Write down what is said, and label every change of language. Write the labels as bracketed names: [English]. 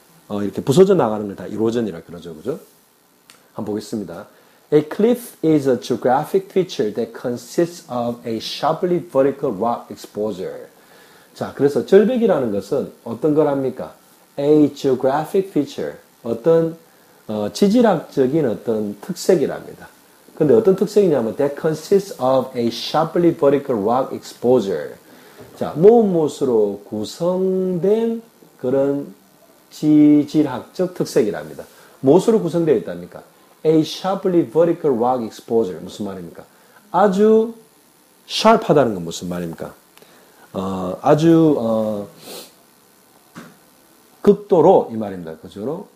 [Korean] 이렇게 부서져 나가는 걸 다 erosion이라 그러죠. 그죠? 한번 보겠습니다. [English] A cliff is a geographic feature that consists of a sharply vertical rock exposure. [Korean] 자, 그래서 절벽이라는 것은 어떤 거랍니까? [English] A geographic feature, [Korean] 어떤 지질학적인 어떤 특색이랍니다. 근데 어떤 특색이냐면 [English] that consists of a sharply vertical rock exposure. [Korean] 자, 무엇으로 구성된 그런 지질학적 특색이랍니다. 무엇으로 구성되어 있답니까? [English] A sharply vertical rock exposure. [Korean] 무슨 말입니까? 아주 sharp하다는 건 무슨 말입니까? 아주 극도로 이 말입니다. 그죠?